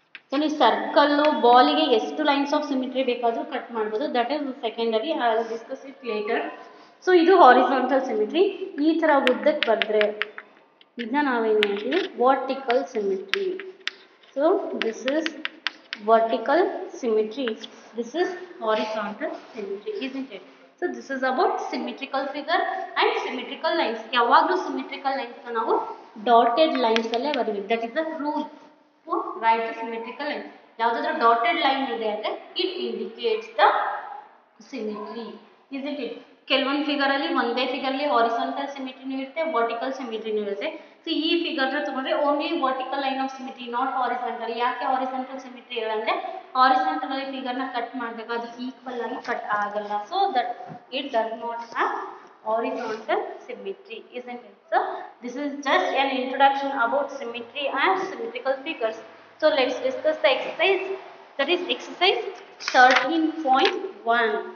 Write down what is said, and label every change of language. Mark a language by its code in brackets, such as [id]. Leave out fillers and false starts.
[kn] So ನೀವು circle ಬಾಲಿಗೆ ಎಷ್ಟು lines of symmetry ಬೇಕಾದರೂ ಕಟ್ ಮಾಡ್ಬೋದು, [en] That is secondary, I will discuss it later. [kn] So ಇದು ಹಾರಿಸಾಂಟಲ್ ಸಿಮಿಟ್ರಿ. ಈ ಥರ ಉದ್ದಕ್ಕೆ ಬರೆದ್ರೆ ಇದನ್ನ ನಾವೇನು ಹೇಳ್ತೀವಿ vertical symmetry. [en] So this is vertical symmetry, this is horizontal symmetry, isn't it? So this is about symmetrical figure and symmetrical lines. [kn] ಯಾವಾಗಲೂ symmetrical lines ನಾವು ಡಾಟೆಡ್ ಲೈನ್ಸ್ ಅಲ್ಲೇ ಬರೀಬೇಕು. [en] That is the rule to write the symmetrical line. [kn] ಯಾವುದಾದ್ರೂ dotted line ಇದೆ ಅಂದರೆ [en] It indicates the symmetry, isn't it? [kn] ಕೆಲವೊಂದು ಫಿಗರಲ್ಲಿ ಒಂದೇ ಫಿಗರ್ಲಿ horizontal ಸಿಮಿಟ್ರಿನೂ ಇರುತ್ತೆ, ವರ್ಟಿಕಲ್ ಸಿಮಿಟ್ರಿನೂ ಇರುತ್ತೆ. [en] so [kn] ಈ ಫಿಗರ್ನ ತಗೊಂಡ್ರೆ [en] Only vertical line of symmetry, not horizontal. [kn] ಯಾಕೆ ಹಾರಿಸಾಂಟಲ್ ಸಿಮಿಟ್ರಿ ಇಲ್ಲ ಅಂದರೆ ಹಾರಿಸಾಂಟಲ್ ಆಗಿ ಫಿಗರ್ನ ಕಟ್ ಮಾಡಿದಾಗ ಅದು ಈಕ್ವಲ್ ಆಗಿ ಕಟ್ ಆಗಲ್ಲ. [en] So that it does not have horizontal symmetry, isn't it? So this is just an introduction about symmetry and symmetrical figures. So let's discuss the exercise, that is exercise 13.1.